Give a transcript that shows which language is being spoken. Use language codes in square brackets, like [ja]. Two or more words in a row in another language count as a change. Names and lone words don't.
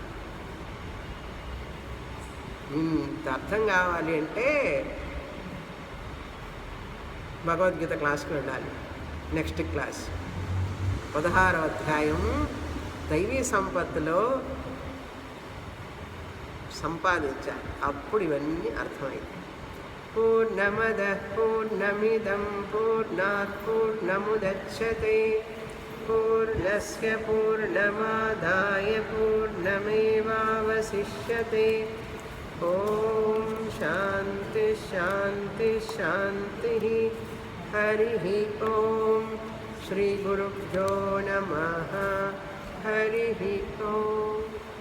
[te] అర్థం కావాలి అంటే భగవద్గీత క్లాస్కి వెళ్ళాలి. [en] next class [te] 16వ అధ్యాయం దైవీ సంపత్తులో సంపాదించాలి. అప్పుడు ఇవన్నీ అర్థమైంది. [sa] పూర్ణమద పూర్ణమిదం పూర్ణాత్ పూర్ణముదచ్యతే పూర్ణస్య పూర్ణమాదాయ పూర్ణమేవావశిష్యతే. ఓం శాంతి శాంతి శాంతి. హరి ఓం. శ్రీ గురుభ్యో నమః. హరి ఓం.